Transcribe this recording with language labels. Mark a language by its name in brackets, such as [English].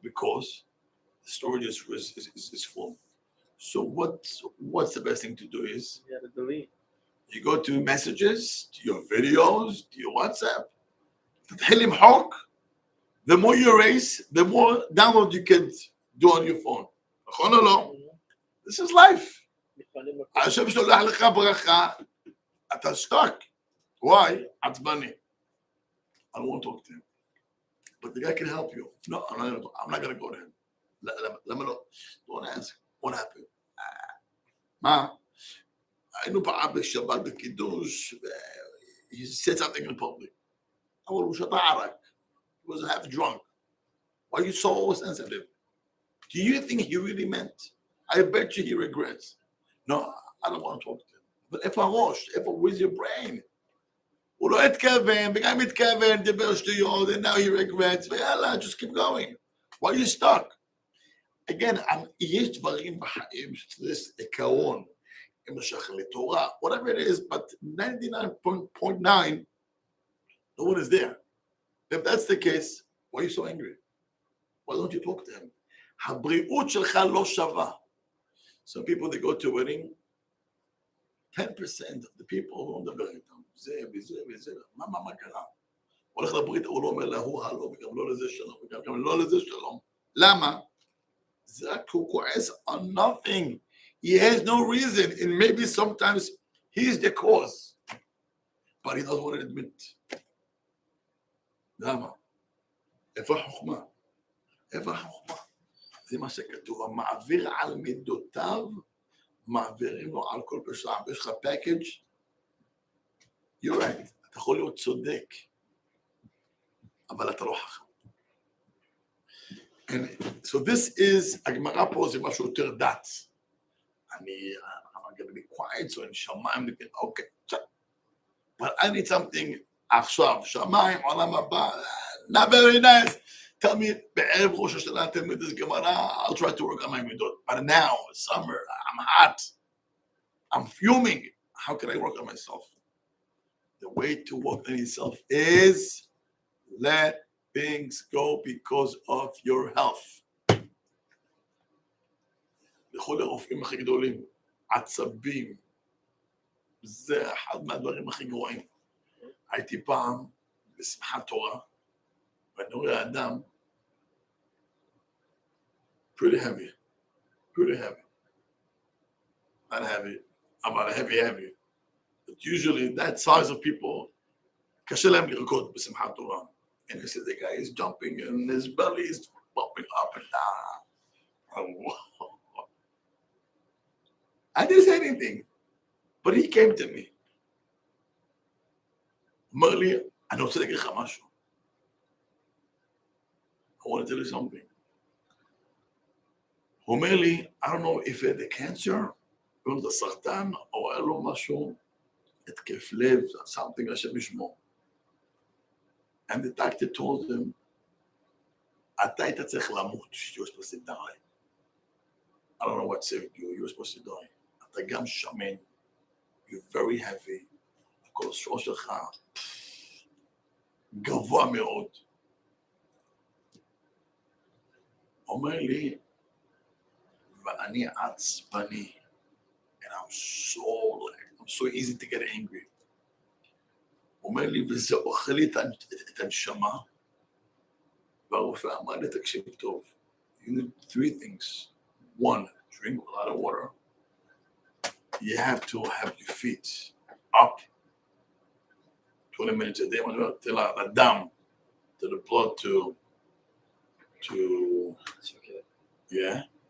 [English] Because the storage is full. So what's the best thing to do is You gotta delete. you go to messages, to your videos, to your WhatsApp. The more you erase, the more download you can do on your phone. This is life. [Hebrew] השם שולח לך ברכה, אתה [English] stuck. Why? אדמוני. I don't want to talk to him. But the guy can help you. No, I'm not going to go to him. [Hebrew] למה לא? [English] Don't ask. What happened? [Hebrew] מה? היינו פעם בשבת בקידוש, he said something in public. אבל הוא שתה ערק. [English] He was half drunk. Why are you so sensitive? Do you think he really meant? I bet you he regrets. No, I don't want to talk to him. But if with your brain? [Hebrew] הוא לא התכוון, וגם התכוון, דיבר שטויות, [English] and now he regrets, [Hebrew] ויאללה, [English] just keep going. Why are you stuck? Again, [Hebrew] יש דברים בחיים, [English] this [Hebrew] עיקרון, משך לתורה, [English] whatever it is, but 99.9, no one is there. If that's the case, why are you so angry? Why don't you talk to him? [Hebrew] הבריאות שלך לא שווה. [English] Some people, they go to a wedding, 10% of the people [Hebrew] לא מדבר איתם. זה וזה. מה קרה? הולך לברית, הוא לא אומר להוא הלא, וגם לא לזה שלום, וגם לא לזה שלום. למה? זה רק הוא כועס [English] on nothing. He has no reason, and maybe sometimes he's the cause, but he doesn't want to admit. [Hebrew] למה? איפה החוכמה? איפה החוכמה? זה מה שכתוב, המעביר על מידותיו, מעבירים לו על כל פשע. יש לך [English] package, you're right, [Hebrew] אתה יכול להיות צודק, אבל אתה לא חכם. [English] So this is, [Hebrew] הגמרא פה זה משהו יותר דת. [English] I'm going to be quiet, so in [Hebrew] שמיים, [English] okay, but I need something [Hebrew] עכשיו, שמיים, עולם הבא, [English] not very nice. Tell me, [Hebrew] בערב ראש השנה תלמד [English] this [Hebrew] גמרא, [English] I'll try to work on my [Hebrew] מידות. [English] But now, summer, I'm hot, I'm fuming. How can I work on myself? The way to work on yourself is let things go because of your health. [Hebrew] לכל הרופאים הכי גדולים, עצבים, זה אחד מהדברים הכי גרועים. הייתי פעם בשמחת תורה, ואני רואה אדם [English] pretty heavy. Not heavy, [Hebrew] אבל [English] heavy. But usually that size of people, קשה להם לרקוד [Hebrew] בשמחת תורה. [English] And you see the guy is jumping and his belly is bumping up and down. I didn't say anything, but he came to me. [Hebrew] אמר לי, אני רוצה להגיד לך משהו. [English] I want to tell you something. [Hebrew] הוא אומר לי, [English] I don't know if it's the cancer, [Hebrew] או זה סרטן, או היה לו משהו, התקף לב, [English] something [Hebrew] השם ישמור. [English] And the doctor told him, [Hebrew] אתה היית צריך למות, [English] you were supposed to die. I don't know what saved you, you were supposed to die. [Hebrew] אתה גם שמן, [English] you're very heavy, [Hebrew] הכולסטרול שלך גבוה מאוד. אומר לי, ואני עצבני, [English] and I'm so easy to get angry. [Hebrew] אומר לי, וזה אוכל לי את הנשמה, והרופא אמר לי, תקשיב טוב, [English] You need 3 things. 1, drink a lot of water. You have to have your feet up 20 minutes a day. Till the dam, to the blood to yeah.